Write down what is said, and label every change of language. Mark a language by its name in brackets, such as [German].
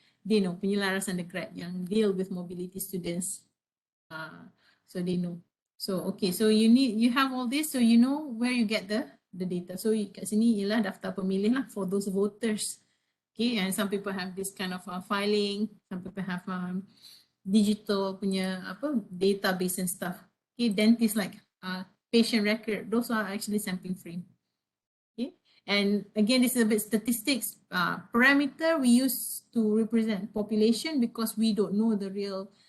[English] They know [Malay] penyelaras [English] undergrad yang deal with mobility students, so they know. So okay, so you have all this, so you know where you get the data. [Malay] So kat sini ialah daftar pemilih lah [English] for those voters. Okay, and some people have this kind of filing, some people have digital punya database and stuff. Okay, dentist like patient record. Those are actually sampling frame. Okay, and again, this is a bit statistics. Parameter we use to represent population because we don't know the real.